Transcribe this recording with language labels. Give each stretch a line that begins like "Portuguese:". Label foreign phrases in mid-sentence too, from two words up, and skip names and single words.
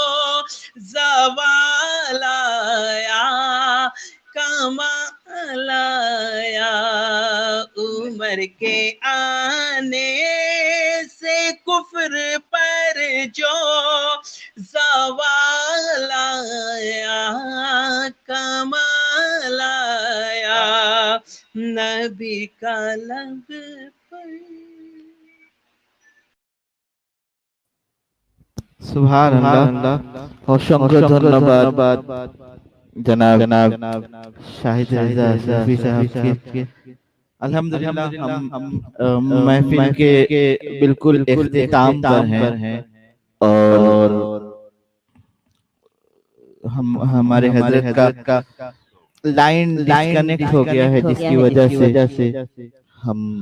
Urdu: زوال آیا کمال آیا عمر کے آنے سے کفر پر جو زوال آیا کمال آیا نبی کا لب پر
Arabic: سبحان اللہ
Bangla: অসংখ্য ধন্যবাদ জনাব শাহিদ রেজা শফি সাহেবকে
Urdu: الحمدللہ ہم محفل کے بالکل اختتام پر ہیں اور ہمارے حضرت کا
English: line disconnect
Urdu: ہو گیا ہے جس کی وجہ سے ہم